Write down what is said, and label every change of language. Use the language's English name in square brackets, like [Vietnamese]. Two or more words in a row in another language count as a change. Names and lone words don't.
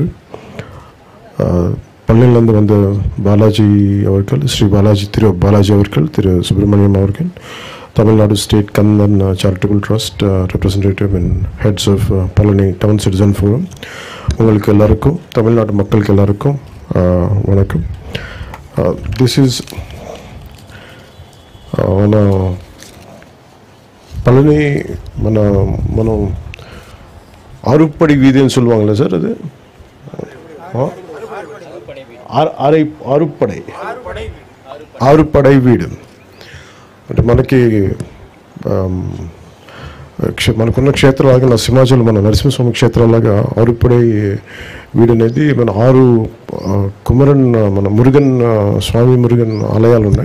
[Tamil] பழனியிலேருந்து வந்த பாலாஜி அவர்கள், ஸ்ரீ பாலாஜி, திரு பாலாஜி அவர்கள், திரு சுப்பிரமணியம் அவர்கள், [English] Tamil Nadu State Kandan Charitable Trust representative and heads of Palani Town Citizen Forum, [Tamil] உங்களுக்கு எல்லாருக்கும், தமிழ்நாடு மக்களுக்கு எல்லாருக்கும் வணக்கம். [English] this is [Tamil] మన பழனி మనం ஆறுப்படை வீதின்னு சொல்லுவாங்களே சார், அது [Telugu] ఆరుపడై వీడు అంటే మనకున్న క్షేత్రాలాగా నరసింహాచలం, మన నరసింహస్వామి క్షేత్రాలాగా ఆరుపడై వీడు అనేది మన 6 కుమరన్, మన మురుగన్ స్వామి మురుగన్ ఆలయాలు ఉన్నాయి.